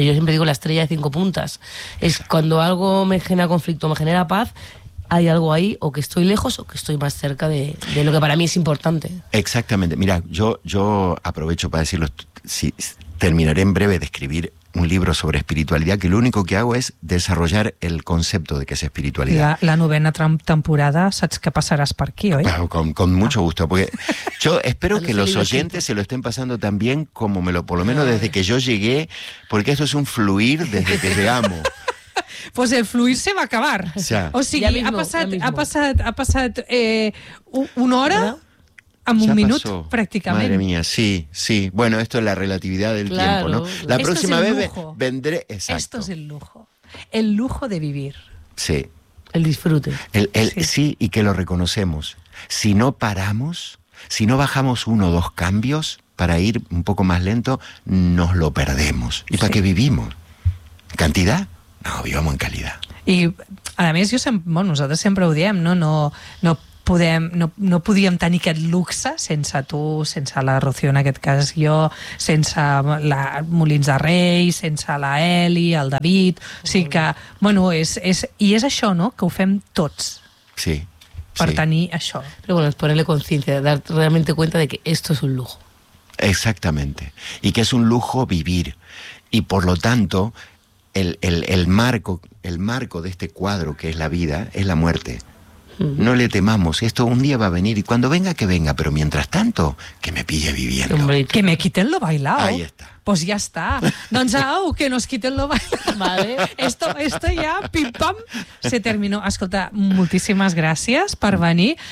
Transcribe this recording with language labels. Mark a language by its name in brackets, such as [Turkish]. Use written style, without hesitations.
[Spanish] Yo siempre digo la estrella de cinco puntas. Es cuando algo me genera conflicto, me genera paz, hay algo ahí, o que estoy lejos o que estoy más cerca de lo que para mí es importante. Exactamente. Mira, yo aprovecho para decirlo, si terminaré en breve de escribir un libro sobre espiritualidad, que lo único que hago es desarrollar el concepto de qué es espiritualidad. [Catalan] La novena temporada, saps que passaràs per aquí, oi? [Spanish] Con mucho gusto, porque yo espero que los oyentes se lo estén pasando tan bien como me lo, por lo menos desde que yo llegué, porque esto es un fluir desde que llegamos. Pues el fluir se va a acabar. [Catalan] O sigui, ha passat una hora... [Spanish] ¿verdad? En un minuto, prácticamente. Madre mía, sí, sí. Bueno, esto es la relatividad del claro, tiempo, ¿no? La próxima es vez lujo. Vendré... Exacto. Esto es el lujo. El lujo de vivir. Sí. El disfrute. Sí, y que lo reconocemos. Si no paramos, si no bajamos uno o dos cambios para ir un poco más lento, nos lo perdemos. ¿Y para qué vivimos? ¿Cantidad? No, vivamos en calidad. Y, además, nosotros siempre [Catalan] ho diem, no podem, no podíem tenir aquest luxe sense tu, sense la Rocío en aquest cas, jo, sense la Molins de Rei, sense la Eli, el David, o sigui que, bueno, és això, no?, que ho fem tots. Sí. Per tenir això. [Spanish] Però bueno, es ponerle conciencia, dar realmente cuenta de que esto es un lujo. Exactamente. Y que es un lujo vivir. Y por lo tanto, el marco de este cuadro que es la vida, es la muerte. No le temamos, esto un día va a venir, y cuando venga, que venga, pero mientras tanto, que me pille viviendo. Que me quiten lo bailao. Ahí está. Pues [Catalan] ja està. Doncs au, [Spanish] que nos quiten lo bailao. Vale. Esto ja, pim-pam, se terminó. [Catalan] Escolta, moltíssimes gràcies per venir.